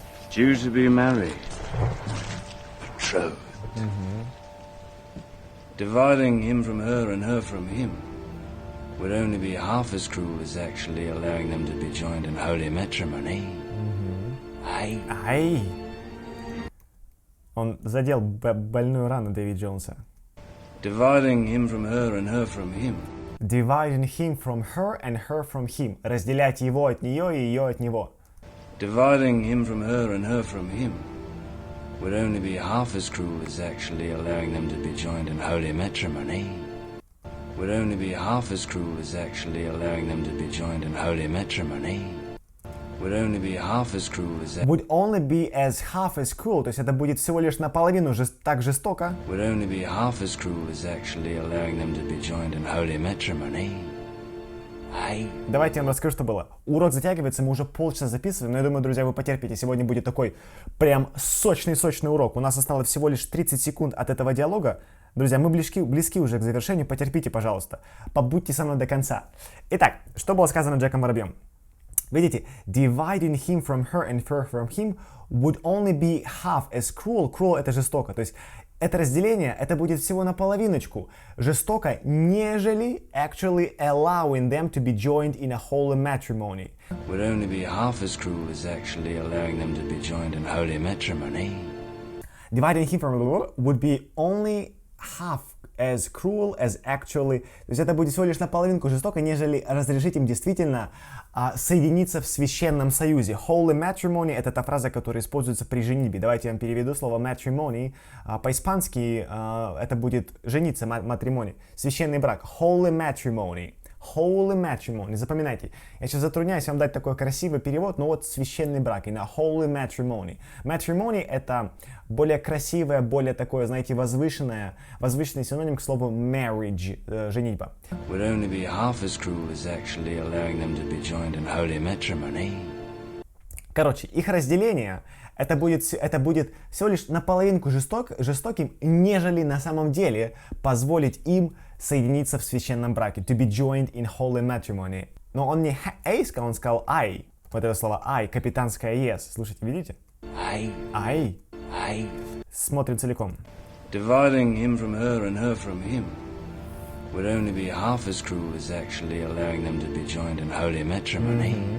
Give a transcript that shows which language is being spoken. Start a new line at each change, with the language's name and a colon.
English: Due to be married. Betrothed. Dividing him from her and her from him would only be half as cruel as actually allowing them to be joined in holy matrimony. Ай.
Russian: Он задел больную рану Дэвид Джонса.
English: Dividing him from her and her from him. Dividing him from her and her from him.
Russian: Разделять его от нее и ее от него.
English: Dividing him from her and her from him would only be half as cruel as actually allowing them to be joined in holy matrimony. Would only be half as cruel as actually allowing them to be joined in holy matrimony. Would only be half as cruel as... Would only be as half as cruel,
Russian: то есть это будет всего лишь наполовину так жестоко.
English: Would only be half as cruel as actually allowing them to be joined in holy matrimony.
Russian: Давайте я вам расскажу, что было. Урок затягивается, мы уже полчаса записываем, но я думаю, друзья, вы потерпите. Сегодня будет такой прям сочный урок. У нас осталось всего лишь 30 секунд от этого диалога. Друзья, мы близки уже к завершению, потерпите, пожалуйста. Побудьте со мной до конца. Итак, что было сказано Джеком Воробьем? Видите,
English: dividing him from her and her from him would only be half as cruel.
Russian: Cruel — это жестоко. То есть это разделение, это будет всего наполовиночку жестоко, нежели
English: actually allowing them to be joined in a holy matrimony. Would only be half as cruel as actually allowing them to be joined in holy matrimony. Dividing him from her would be only half as cruel as actually.
Russian: То есть это будет всего лишь наполовинку жестоко, нежели разрешить им действительно соединиться в священном союзе. Holy matrimony — это та фраза, которая используется при женитьбе. Давайте я вам переведу слово matrimony. По-испански это будет жениться, матримони, священный брак.
English: Holy matrimony. Holy matrimony.
Russian: Запоминайте. Я сейчас затрудняюсь вам дать такой красивый перевод, но вот священный брак. И на
English: holy matrimony.
Russian: Matrimony — это более красивое, более такое, знаете, возвышенный синоним к слову marriage, женитьба.
English: Would only be half as cruel as actually allowing them to be joined in holy matrimony.
Russian: Короче, их разделение это будет всего лишь наполовинку жестоким, нежели на самом деле позволить им соединиться в священном браке.
English: To be joined in holy matrimony.
Russian: Но он не «эй» сказал, он сказал «I». Вот это слово «I», капитанское «yes». Слушайте, видите? I. Смотрим целиком.
English: Dividing him from her and her from him would only be half as cruel as actually allowing them to be joined in holy matrimony.